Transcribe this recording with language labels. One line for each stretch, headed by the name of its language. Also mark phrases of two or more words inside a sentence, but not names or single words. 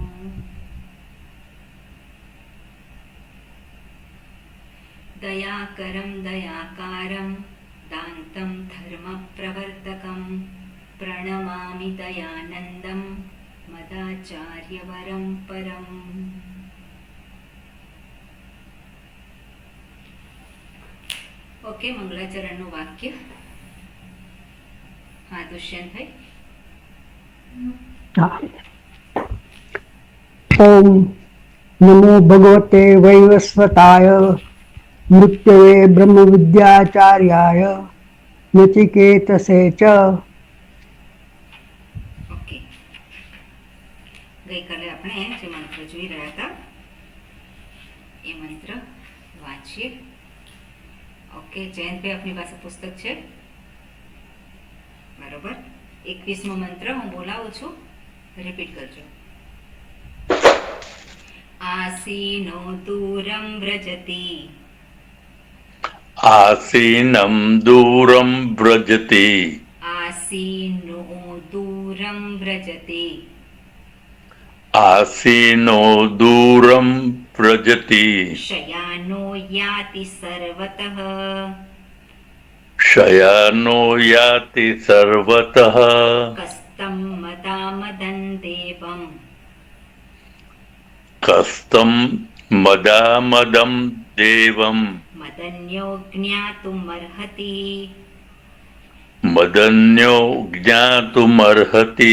Sanskrit: दयाकरं दयाकारं दान्तं धर्मप्रवर्तकं प्रणमामि दयानन्दं मदाचार्यवरं परम्।
Gujarati: ओके, मंगलाचरणનું વાક્ય. હા દુષ્યંતભાઈ.
Sanskrit: ओम नमो भगवते वैवस्वताय मृत्युवे ब्रह्म विद्याचार्याय नचिकेतसे च।
Gujarati: ઓકે, ગઈકાલે આપણે જે મંત્ર જોઈ રહ્યા હતા એ મંત્ર વાંચીએ. ઓકે, જયંતભાઈ આપની પાસે પુસ્તક છે બરોબર. 21મો મંત્ર હું બોલાવું છું, રિપીટ કરજો.
Sanskrit: आसीनो दूरं व्रजति आसीनं दूरं व्रजति आसीनो दूरं व्रजति आसीनो दूरं व्रजति शयानो याति सर्वतः शयानो याति सर्वतः कस्तं मदामदं देवम् कस्तं मदामदं देवम् मदन्यो ज्ञातुमर्हति. मदन्यो ज्ञातुमर्हति.